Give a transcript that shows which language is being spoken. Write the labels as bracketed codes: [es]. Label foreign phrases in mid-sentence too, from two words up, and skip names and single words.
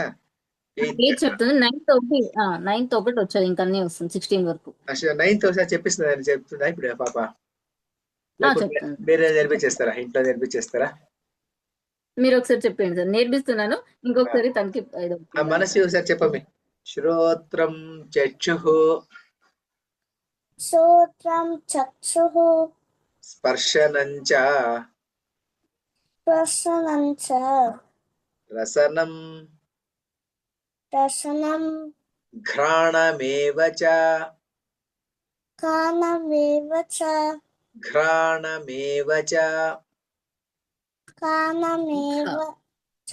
[te] 8th చెప్తుంది. 9th ఒకటి వచ్చేది, ఇంకా అన్ని వస్తుంది 16 వరకు. 9th ఒకసారి చెప్పిస్తుందా? చెప్తుందా ఇప్పుడు పాప? చెప్తుంది. మీరే నేర్పించేస్తారా? ఇంట్లో నేర్పించేస్తారా? మీరు ఒకసారి చెప్పండి సార్, నేర్పిస్తున్నాను. ఇంకొకసారి తనకి మనసి ఒకసారి చెప్పమి. [sa] శ్రోత్రం చక్షుః శ్రోత్రం చక్షుః స్పర్శనం చ స్పర్శనం చ రసనం రసనం ఘ్రాణమేవ చ కానమేవ చ ఘ్రాణమేవ చ కానమేవ చ.